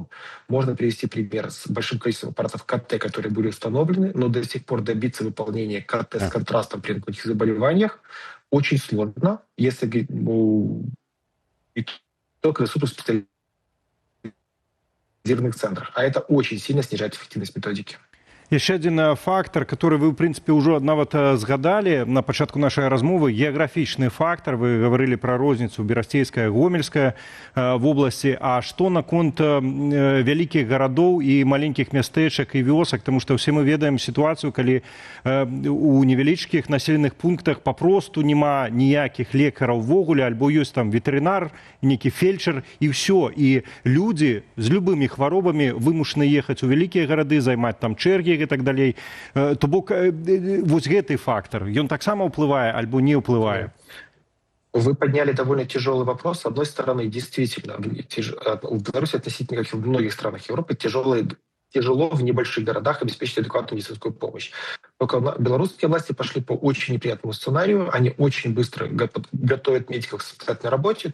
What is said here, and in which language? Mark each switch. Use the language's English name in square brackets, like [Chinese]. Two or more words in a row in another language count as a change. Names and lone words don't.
[Russian] Можно привести пример с большим количеством аппаратов КТ, которые были установлены, но до сих пор добиться выполнения КТ с контрастом при онкологических заболеваниях очень сложно, если и только в суперспециализированных центрах. А это очень сильно снижает эффективность методики. [Belarusian] Яшчэ адзін фактар, который вы, ў прынцыпе, ўжо нават згадалі на пачатку нашай размовы, геаграфічны фактар. Вы гаварылі пра розніцу берасцейская, гомельская вобласці. А што наконт вялікіх гарадоў і маленькіх мястэчак і вёсак? Таму што ўсе мы ведаем сітуацыю, калі у невялічкіх населеных пунктах папросту няма ніякіх лекараў увогуле, альбо ёсць там ветэрынар, нейкі фельчар, і ўсё. І людзі з любымі хваробамі вымушаны ехаць у вялікія гарады, займаць там чэргі, [Russian] и так далее. [Belarusian] То бок, вот гэты фактор, он так само уплывае, альбо не уплывае? [Russian] Вы подняли довольно тяжелый вопрос. С одной стороны, действительно, в Беларуси относительно, как и в многих странах Европы, тяжело в небольших городах обеспечить адекватную медицинскую помощь. Только белорусские власти пошли по очень неприятному сценарию. Они очень быстро готовят медиков к самостоятельной работе.